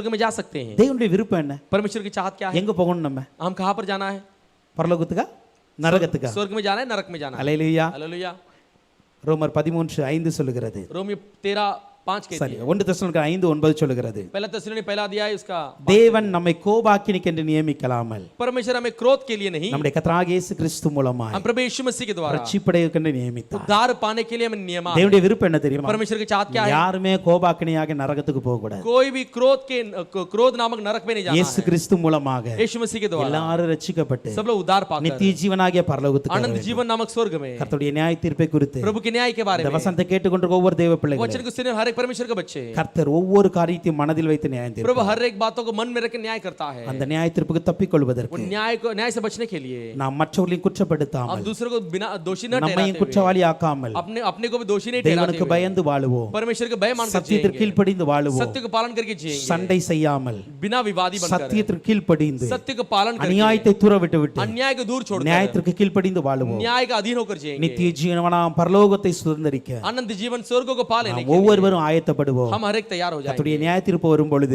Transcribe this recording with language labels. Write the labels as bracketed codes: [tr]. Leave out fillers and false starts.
[hi] स्वर्ग में जा सकते हैं। [ta] தேவனுடைய விருப்பம் என்ன? [hi] परमेश्वर की चाहत क्या है? [ta] எங்க போகணும்? நம்ம [hi] हम कहाँ पर जाना है? [ta] பரலோகத்துக்கா நரகத்துக்கா? [hi] स्वर्ग में जाना है, नरक में जाना है? [ta] அல்லேலூயா. [hi] हालेलुया। [ta] ரோமர் 13:5 சொல்லுகிறது. [hi] रोमी 13:5 कहती [ta] சரி, [hi] है। [ta] 1 தெசலோனிக்கர் 5:9 சொல்லுகிறது. [hi] पहला तेसलोनी पहला अध्याय उसका, [ta] தேவன் நம்மை கோபாக்கினிக்கென்று நியமிக்கலாமல் [hi] परमेश्वर हमें क्रोध के लिए नहीं, [ta] நம்முடைய கர்த்தராகிய இயேசு கிறிஸ்து மூலமாய் [hi] हम प्रभु यीशु मसीह के द्वारा [ta] ரட்சிப்படையக்கென்று நியமித்தார். [hi] उद्धार पाने के लिए हमें नियमा। [ta] தேவனுடைய விருப்பம் என்ன தெரியுமா? [hi] परमेश्वर की चाहत क्या है? [ta] யாருமே கோபாக்கினியாக நரகத்துக்கு போக கூடாது. [hi] कोई भी क्रोध नामक नरक में नहीं जाना [ta] இயேசு [hi] है। [ta] கிறிஸ்து மூலமாக [hi] यीशु मसीह के द्वारा [ta] எல்லாரும் ரட்சிக்கப்பட்டு [hi] सब लोग उद्धार पाकर [ta] நித்திய ஜீவனாகிய பரலோகத்துக்கு வர [hi] आनंद [ta] வேண்டும். [hi] जीवन नामक स्वर्ग में [ta] கர்த்தருடைய நியாய தீர்ப்பை குறித்து [hi] प्रभु के न्याय के बारे [ta] இந்த [hi] में [ta] வசனத்தை கேட்டுக்கொண்டிருக்கிற ஒவ்வொரு தேவ பிள்ளைகளும் [hi] वचन को सुनने हर एक परमेश्वर का बच्चे, [ta] கர்த்தர் ஒவ்வொரு காரியத்தையும் மனதில் வைத்து நியாயம் [hi] प्रभु [ta] தீர்ப்பார். [hi] हर एक बातों को मन में रख के न्याय करता है। [ta] அந்த நியாய தீர்ப்புக்கு தப்பிக்கொள்வதற்கு [hi] वो न्याय से बचने के लिए [ta] நாம் மற்றவர்களையும் [hi] हम [ta] குற்றப்படுத்தாமல் [hi] दूसरों को बिना दोषी न [ta] நம்மையும் [hi] ठहराते हुए, [ta] குற்றவாளி ஆக்காமல் [hi] अपने को भी दोषी नहीं ठहराते [ta] தேவனுக்கு [hi] हुए [ta] பயந்து வாழுவோம். [hi] परमेश्वर के भय मानकर [ta] சத்தியத்திற்கு [hi] जिएंगे, [ta] கீழ்ப்படிந்து வாழுவோம். [hi] सत्य को पालन करके जिएंगे, [ta] சண்டை செய்யாமல் [hi] बिना विवादी बनकर [ta] சத்தியத்திற்கு கீழ்ப்படிந்து [hi] सत्य को पालन करके [ta] அநியாயத்தை தூர விட்டு விட்டு [hi] अन्याय को दूर छोड़कर [ta] நியாயத்திற்கு கீழ்ப்படிந்து வாழுவோம். [hi] न्याय का अधीन होकर जिएंगे, [ta] நித்திய ஜீவனாம் பரலோகத்தை சுதந்திரிக்க [hi] आनंद जीवन स्वर्ग को पा लेने [ta] நாம் [hi] के लिए [ta] ஒவ்வொருவரும் ஆயத்தப்படுவோம். [hi] हम हर एक तैयार हो जाएंगे। [ta] கர்த்தருடைய நியாய தீர்ப்பு வரும் பொழுது